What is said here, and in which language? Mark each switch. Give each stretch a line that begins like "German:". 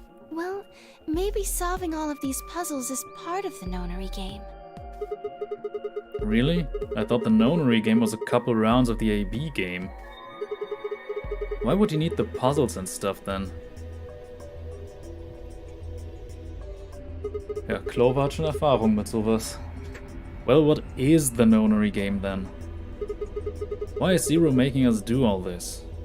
English: Well, maybe solving all of these puzzles is part of the nonary game. Really? I thought the nonary game was a couple rounds of the AB game. Why would you need the puzzles and stuff then?
German: Ja, Clover hat schon Erfahrung mit sowas.
English: Well, what is the nonary game then? Why is Zero making us do all this?